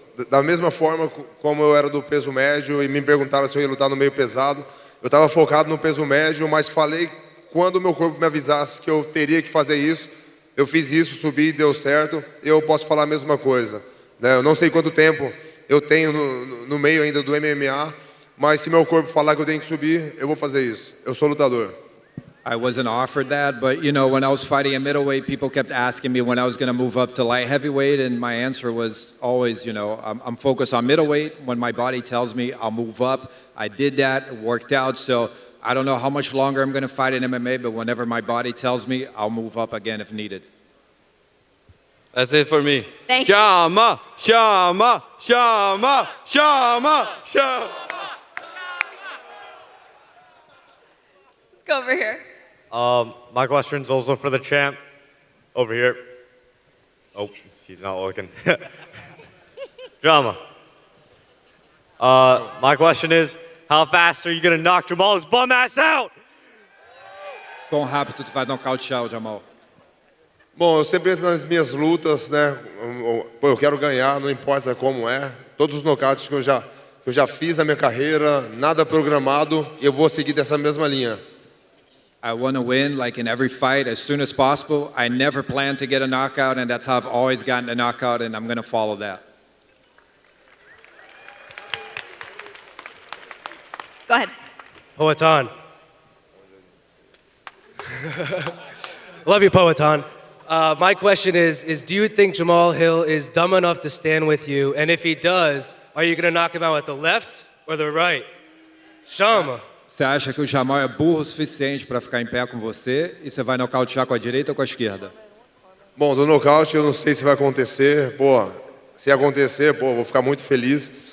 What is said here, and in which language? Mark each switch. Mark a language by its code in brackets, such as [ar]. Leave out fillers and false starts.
[pt] Da mesma forma como eu era do peso médio e me perguntaram se eu ia lutar no meio pesado, eu estava focado no peso médio, mas falei quando o meu corpo me avisasse que eu teria que fazer isso. Eu fiz isso, subi, deu certo. Eu posso falar a mesma coisa. Né? Eu não sei quanto tempo eu tenho no meio ainda do MMA, mas se meu corpo falar que eu tenho que subir, eu vou fazer isso. Eu sou lutador. [en] I wasn't offered that, but you know, when I was fighting at middleweight, people kept asking me when I was going to move up to light heavyweight, and my answer was always, you know, I'm focused on middleweight. When my body tells me I'll move up, I did that, it worked out. So I don't know how much longer I'm going to fight in MMA, but whenever my body tells me, I'll move up again if needed. That's it for me. Thank you. Shama, Shama, Shama, Shama, Shama. Let's go over here. My question's also for the champ. Over here. Oh, she's not looking. Drama. My question is, how fast are you going to knock Jamal's bum ass out? [pt] Quão rápido tu vai nocautear o Jamahal? Bom, eu sempre entro nas minhas lutas, né? Pô, eu quero ganhar, não importa como é. Todos os nocautes que eu já fiz na minha carreira, nada programado, e eu vou seguir dessa mesma linha. [en] I want to win, like in every fight, as soon as possible. I never plan to get a knockout, and that's how I've always gotten a knockout, and I'm going to follow that. Go ahead. Poetan. Love you, Poetan. My question is do you think Jamahal Hill is dumb enough to stand with you? And if he does, are you going to knock him out with the left or the right? Shama. [pt] Você acha que o Jamahal é burro o suficiente para ficar em pé com você e você vai nocautear com a direita ou com a esquerda? Bom, do nocaute eu não sei se vai acontecer. Pô, se acontecer, pô, vou ficar muito feliz.